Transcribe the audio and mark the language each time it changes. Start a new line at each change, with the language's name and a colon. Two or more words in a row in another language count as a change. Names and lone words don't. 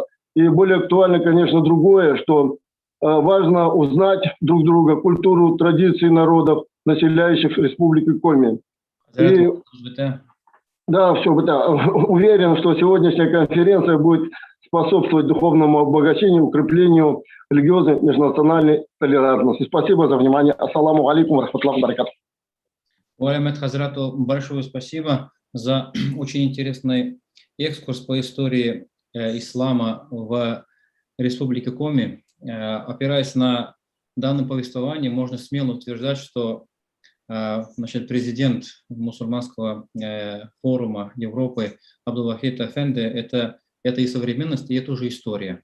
Russian: И более актуально, конечно, другое, что важно узнать друг друга, культуру, традиции народов, населяющих Республику Коми. И, да, все, да, уверен, что сегодняшняя конференция будет способствовать духовному обогащению, укреплению религиозной межнациональной толерантности. Спасибо за внимание.
Arabic: السلام عليكم رحمة الله بركاته.
Russian: Уалямет Хазрату, большое спасибо за очень интересный экскурс по истории ислама в Республике Коми. Опираясь на данное повествование, можно смело утверждать, что президент мусульманского форума Европы Абдулвахид Эфенди это и современность, и это уже история.